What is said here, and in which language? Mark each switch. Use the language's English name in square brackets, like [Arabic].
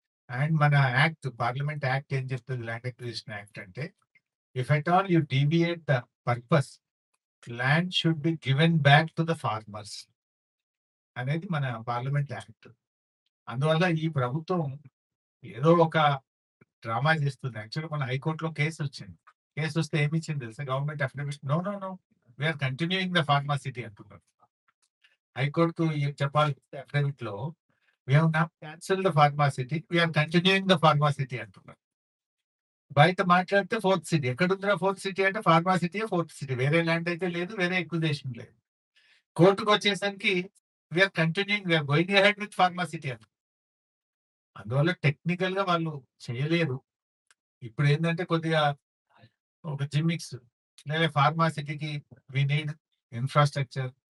[Telugu] And మన act, parliament act ఏం చెప్తుంది? ల్యాండ్ అక్విజిషన్ యాక్ట్ అంటే [English] if at all you deviate the purpose, land should be given back to the farmers [Telugu] అనేది మన parliament act. అందువల్ల ఈ ప్రభుత్వం ఏదో ఒక డ్రామా చేస్తుంది. యాక్చువల్గా మన హైకోర్టులో కేసు వచ్చింది. కేసు వస్తే ఏమి ఇచ్చింది తెలుసా? Government affidavit [English] no no no we're continuing the pharma city [Telugu] అంటున్నారు. హైకోర్టుకు చెప్పాలి అఫిడవిట్ లో [English] we have now cancelled the pharmacity, [Telugu] we are continuing the pharmacity అంటున్నారు. బయట మాట్లాడితే ఫోర్త్ సిటీ. ఎక్కడుందిరా ఫోర్త్ సిటీ అంటే ఫార్మాసిటీ ఫోర్త్ సిటీ. వేరే ల్యాండ్ అయితే లేదు, వేరే ఎక్విజిషన్ లేదు. కోర్టుకు వచ్చేసరికి [English] we're continuing, we're going ahead with pharma city [Telugu] అంట. అందువల్ల టెక్నికల్ గా వాళ్ళు చేయలేరు. ఇప్పుడు ఏంటంటే కొద్దిగా ఒక జిమ్మిక్స్ లేదా ఫార్మాసిటీకి [English] We need infrastructure.